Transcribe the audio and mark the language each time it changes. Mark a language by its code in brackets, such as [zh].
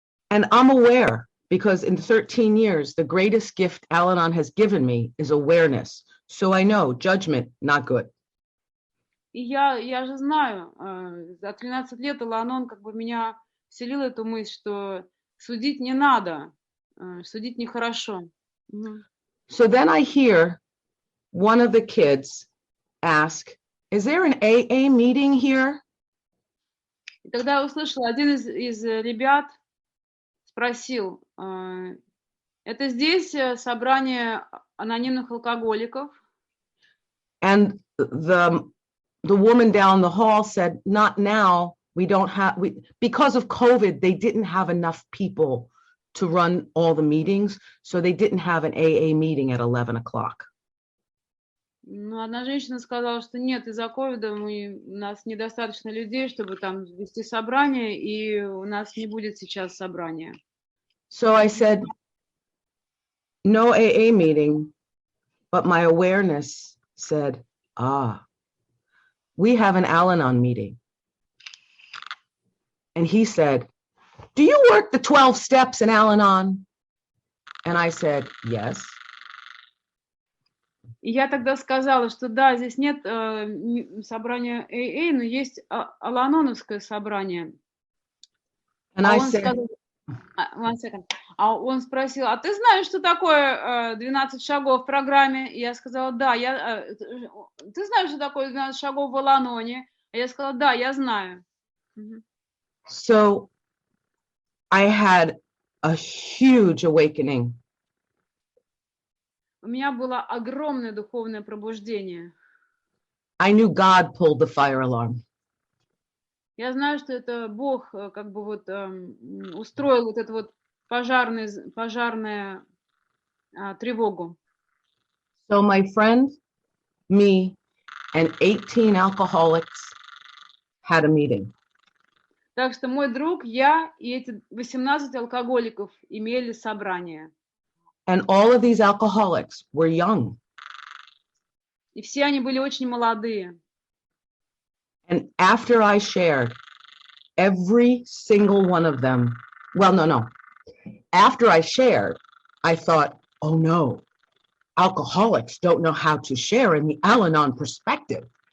[en] And I'm aware, because in 13 years, the greatest gift Al-Anon has given me is awareness. So I know judgment, not good. [ru] И я же знаю, за 13 лет Ал-Анон как бы меня вселил эту мысль, что судить не надо, судить нехорошо. [en] So then I hear one of the kids ask, is there an AA meeting here? [ru] И тогда я услышала, один из ребят спросил, это здесь собрание анонимных алкоголиков? [en] And the woman down the hall said, not now. Because of COVID, they didn't have enough people to run all the meetings. So they didn't have an AA meeting at 11 o'clock. [ru] Ну, одна женщина сказала, что нет, из-за ковида у нас недостаточно людей, чтобы там вести собрание, и у нас не будет сейчас собрания. [en] So I said, no AA meeting, but my awareness said, we have an Al-Anon meeting. And he said, do you work the 12 steps in Al-Anon? And I said, yes. [ru] И я тогда сказала, что да, здесь нет собрания AA, но есть Ал-Аноновское собрание. [en] And I said, one second. [ru] А он спросил, а ты знаешь, что такое 12 шагов в программе? И я сказала, да. Ты знаешь, что такое 12 шагов в Ал-Аноне? И я сказала, да, я знаю. [en] So I had a huge awakening. [ru] У меня было огромное духовное пробуждение. [en] I knew God pulled the fire alarm. [ru] Я знаю, что это Бог как бы вот устроил вот эту вот пожарную тревогу. [en] So my friend, me, and 18 alcoholics had a meeting. [ru] Так что мой друг, я и эти 18 алкоголиков имели собрание. [en] And all of these alcoholics were young. [ru] И все они были очень молодые. [en] And after I shared, every single one of them, well, no. After I shared, I thought, oh no, alcoholics don't know how to share in the Al-Anon perspective.